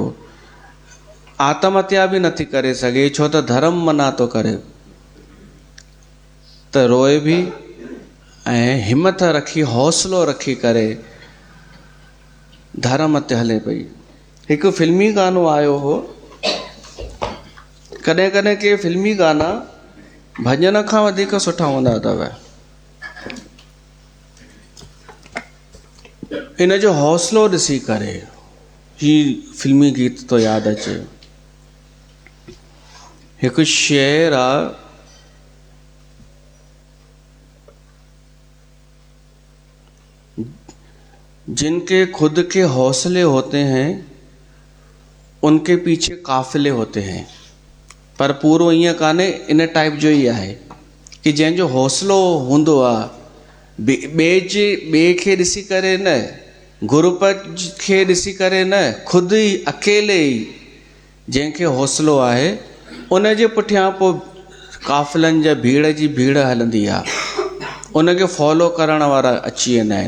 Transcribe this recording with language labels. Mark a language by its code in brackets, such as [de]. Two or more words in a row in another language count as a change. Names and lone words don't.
[sd] आत्महत्या बि नथी करे सघे, छो त धर्म मना थो करे। त रोए बि ऐं हिमत रखी हौसलो रखी करे धर्म ते हले पई। हिकु फिल्मी गानो आयो हो, कॾहिं कॾहिं के फिल्मी गाना भॼन खां वधीक सुठा हूंदा अथव। इन जो हौसलो ॾिसी करे ही फिल्मी गीत तो यादि अचे। हिकु शेर आहे, [ur] جن کے خود کے حوصلے ہوتے ہیں ان کے پیچھے قافلے ہوتے ہیں. [sd] पर पूरो ईअं कान्हे, इन टाइप जो ई आहे कि जंहिंजो हौसलो हूंदो आहे, ॿिए खे ॾिसी करे न, ग्रुप खे ॾिसी करे न, ख़ुदि ई अकेले ई जंहिंखे हौसलो आहे उन जे पुठियां पोइ काफ़िलनि जा भीड़ जी भीड़ हलंदी आहे, उनखे फॉलो करण वारा अची वेंदा आहिनि।